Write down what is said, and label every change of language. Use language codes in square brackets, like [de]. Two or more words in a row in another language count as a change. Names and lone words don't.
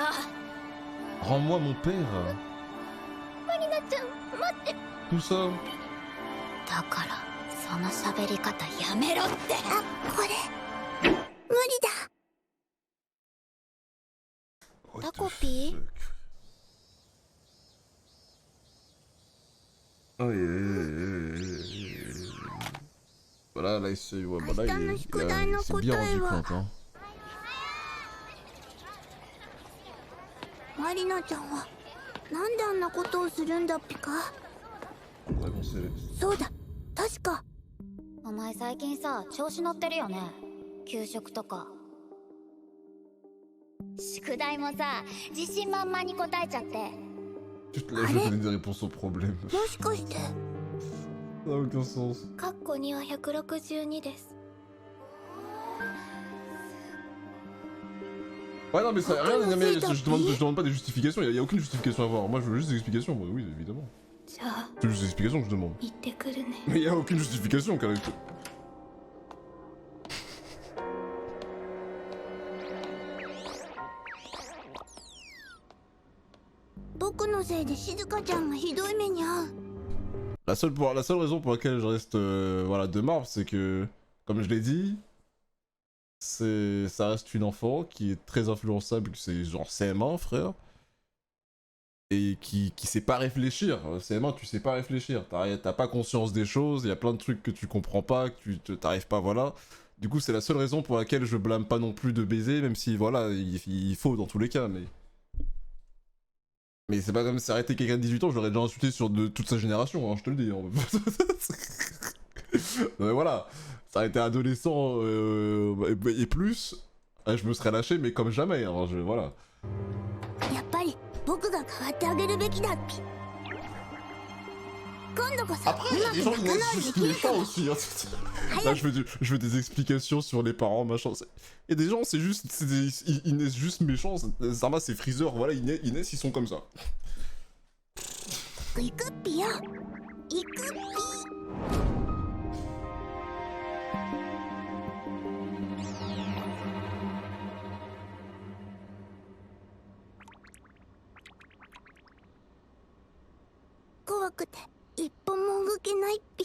[fr] Rends-moi mon père. [ja] マリナちゃん待って [fr] Tout ça. [ja] だからその喋り方やめろってこれ無理だ。タコピー [fr] Oh Voilà, là, c'est ouais, bah, là, c'est bien rendu compte, hein. [ja] マリナちゃんはなんであんなことをするんだっぴか。 [fr] Ouais, bon, c'est... [ja] そうだ、確か。お前最近さ調子乗ってるよね給食とかしか課題もさ自信満々に答えちゃって。 [fr] Juste là, je donne des réponses aux problèmes. [ja] もしかして [fr] Ça n'a aucun sens. [ja] カッコ2は162です。 [fr] Ouais, non, mais ça rien. Non, mais je demande pas des justifications, y a aucune justification à avoir. Moi, je veux juste des explications, moi, oui, évidemment. [ja] じゃあ [fr] C'est juste des explications que je demande. [ja] 行ってくるね。 [fr] Mais y a aucune justification, quand même. [ja] 僕のせいで静香ちゃんがひどい目に遭う。 [fr] La seule raison pour laquelle je reste voilà, de marbre, c'est que, comme je l'ai dit, ça reste une enfant qui est très influençable, c'est genre CM1, frère. Et qui sait pas réfléchir. CM1, tu sais pas réfléchir. T'as pas conscience des choses, il y a plein de trucs que tu comprends pas, que t'arrives pas, voilà. Du coup, c'est la seule raison pour laquelle je blâme pas non plus de baiser, même si, voilà, il faut dans tous les cas, mais... Mais c'est pas comme si ça arrêtait quelqu'un de 18 ans, je l'aurais déjà insulté sur toute sa génération, hein, je te le dis. Hein. Mais voilà, ça aurait été adolescent et plus, je me serais lâché, mais comme jamais, hein, voilà. [ja] やっぱり僕が変わってあげるべきだっぴ。今度こそ [fr] Après, il y a des gens qui naissent juste méchants aussi. Hein. Là, je veux des explications sur les parents, machin. Et des gens, c'est juste. Ils naissent juste méchants. Zarma, c'est Freezer, voilà, ils naissent, ils sont comme ça. [ja] 行くっぴよ。行くっぴ。怖くて一歩も動けないっぴ。